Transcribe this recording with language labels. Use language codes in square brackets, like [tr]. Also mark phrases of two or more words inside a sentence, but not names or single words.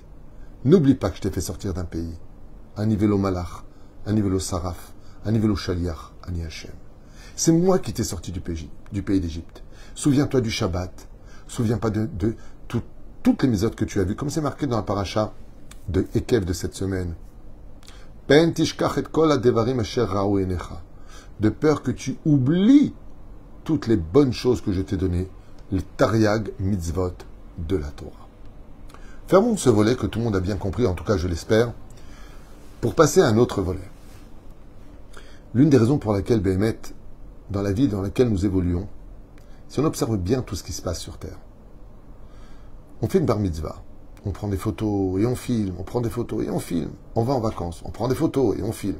[fr] N'oublie pas que je t'ai fait sortir d'un pays. Un niveau au Malach, un niveau au Saraf, un niveau au Shaliach, [he] אני השם. [fr] C'est moi qui t'ai sorti du pays d'Égypte. Souviens-toi du Shabbat. Souviens-toi de toutes les méthodes que tu as vues, comme c'est marqué dans la paracha de Ekev de cette semaine. [he] פן תשכח את כל הדברים אשר ראו עיניך. [fr] De peur que tu oublies toutes les bonnes choses que je t'ai données, les [he] תרי"ג מצות [fr] de la Torah. Fermons ce volet que tout le monde a bien compris, en tout cas je l'espère, pour passer à un autre volet. L'une des raisons pour laquelle Béhémet, dans la vie dans laquelle nous évoluons, si on observe bien tout ce qui se passe sur Terre, on fait une bar mitzvah, on prend des photos et on filme, on prend des photos et on filme, on va en vacances, on prend des photos et on filme.